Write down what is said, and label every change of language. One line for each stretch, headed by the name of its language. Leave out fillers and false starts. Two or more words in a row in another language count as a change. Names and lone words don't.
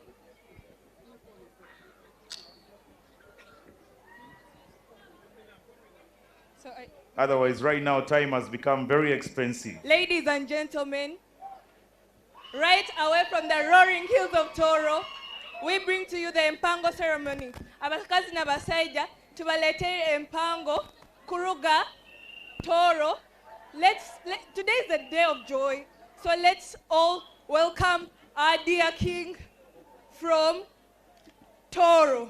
English: Otherwise, right now, time has become very expensive. Ladies and gentlemen, right away from the roaring hills of Toro, we bring to you the Empango ceremony.
Tooro: Abakazi na basaija, tubalete Empango, Kuruga, Toro.
English: Today is a day of joy, so let's all welcome our dear king from Toro.